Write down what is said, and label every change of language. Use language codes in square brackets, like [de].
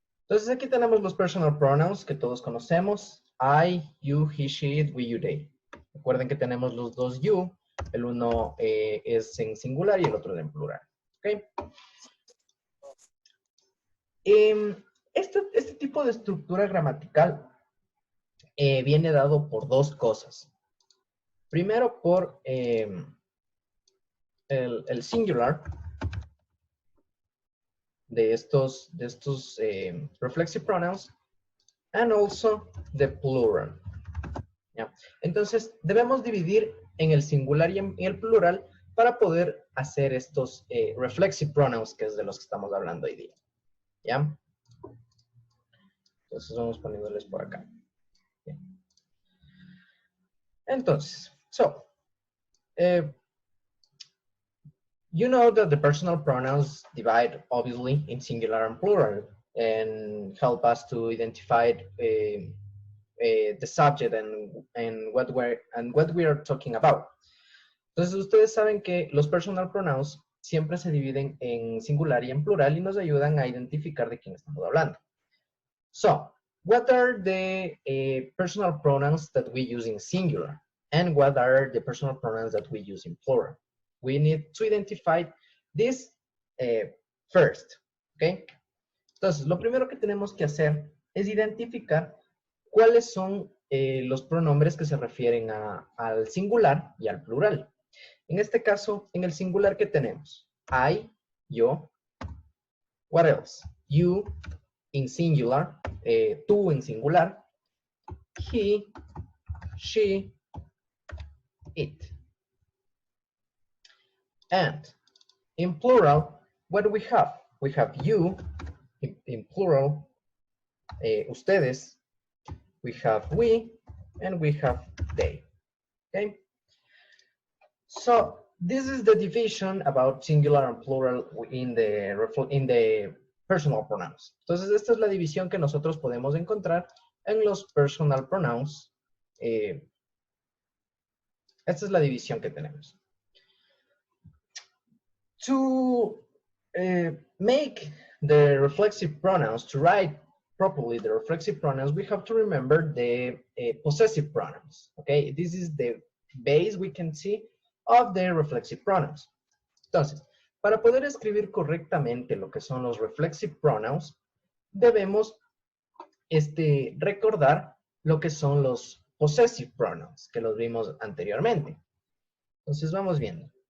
[es] Entonces aquí tenemos los personal pronouns que todos conocemos. [en] I, you, he, she, it, we, you, they. [es] Recuerden que tenemos los dos you. El uno es en singular y el otro en plural. [en] Okay? [es] Este tipo de estructura gramatical viene dado por dos cosas. Primero por el singular de estos reflexive pronouns, [en] and also the plural. [es] ¿Ya? Entonces, debemos dividir en el singular y en el plural para poder hacer estos reflexive pronouns, que es de los que estamos hablando hoy día. ¿Ya? Entonces, vamos poniéndoles por acá. ¿Ya? [en] Entonces, you know that the personal pronouns divide, obviously, in singular and plural, and help us to identify the subject and what we are talking about. [es] Entonces, ustedes saben que los personal pronouns siempre se dividen en singular y en plural y nos ayudan a identificar de quién estamos hablando. [en] So, what are the personal pronouns that we use in singular? And what are the personal pronouns that we use in plural? We need to identify this first, ¿ok? [es] Entonces, lo primero que tenemos que hacer es identificar cuáles son los pronombres que se refieren al singular y al plural. En este caso, en el singular, ¿qué tenemos? [en] I, yo. What else? You in singular, [es] tú en singular. [en] He, she, it. And in plural, what do we have? We have you, in plural, ustedes, we have we, and we have they. Okay? So this is the division about singular and plural in the personal pronouns. [es] Entonces, esta es la división que nosotros podemos encontrar en los personal pronouns. Esta es la división que tenemos. [en] To make the reflexive pronouns, to write properly the reflexive pronouns, we have to remember the possessive pronouns. Okay, this is the base we can see of the reflexive pronouns. [es] Entonces, para poder escribir correctamente lo que son los reflexive pronouns, debemos recordar lo que son los possessive pronouns, que los vimos anteriormente. Entonces, vamos viendo.